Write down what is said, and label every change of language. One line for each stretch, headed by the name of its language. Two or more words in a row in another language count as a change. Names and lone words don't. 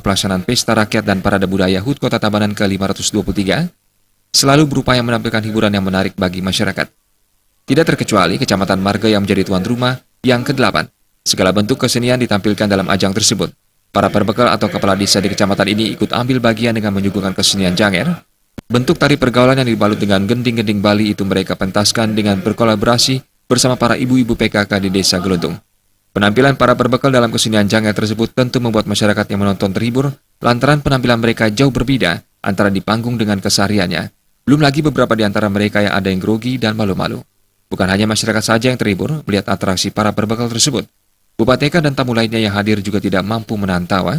Indonesian: pelaksanaan Pesta Rakyat dan Parade Budaya HUT Kota Tabanan ke-523 selalu berupaya menampilkan hiburan yang menarik bagi masyarakat. Tidak terkecuali Kecamatan Marga yang menjadi tuan rumah yang ke-8. Segala bentuk kesenian ditampilkan dalam ajang tersebut. Para perbekal atau kepala desa di kecamatan ini ikut ambil bagian dengan menyuguhkan kesenian janger. Bentuk tari pergaulan yang dibalut dengan gending-gending Bali itu mereka pentaskan dengan berkolaborasi bersama para ibu-ibu PKK di Desa Geluntung. Penampilan para perbekal dalam kesenian janger tersebut tentu membuat masyarakat yang menonton terhibur lantaran penampilan mereka jauh berbeda antara di panggung dengan kesehariannya. Belum lagi beberapa di antara mereka yang ada yang grogi dan malu-malu. Bukan hanya masyarakat saja yang terhibur melihat atraksi para perbekal tersebut. Bupati Eka dan tamu lainnya yang hadir juga tidak mampu menahan tawa.